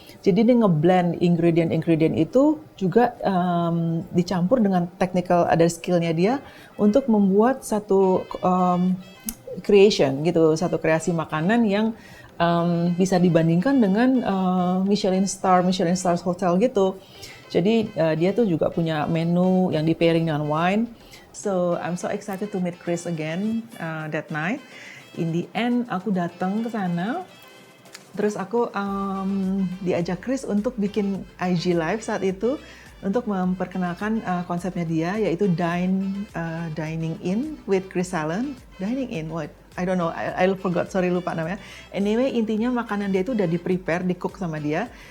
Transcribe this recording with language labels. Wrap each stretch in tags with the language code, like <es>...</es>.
<id>Jadi dia ngeblend ingredient itu juga dicampur dengan technical, ada skillnya dia untuk membuat satu creation gitu, satu kreasi makanan yang bisa dibandingkan dengan Michelin Stars Hotel gitu. Jadi dia tuh juga punya menu yang di pairing dengan wine.</id> <en>So I'm so excited to meet Chris again that night. In the end</en> <id>aku datang ke sana. Terus aku diajak Chris untuk bikin IG live saat itu untuk memperkenalkan konsepnya dia, yaitu dining in with Chris Allen.</id> <en>Dining in, what? I don't know, I forgot, sorry</en> <id>lupa namanya. Anyway, intinya makanan dia itu udah di-prepare, di-cook sama dia.</id>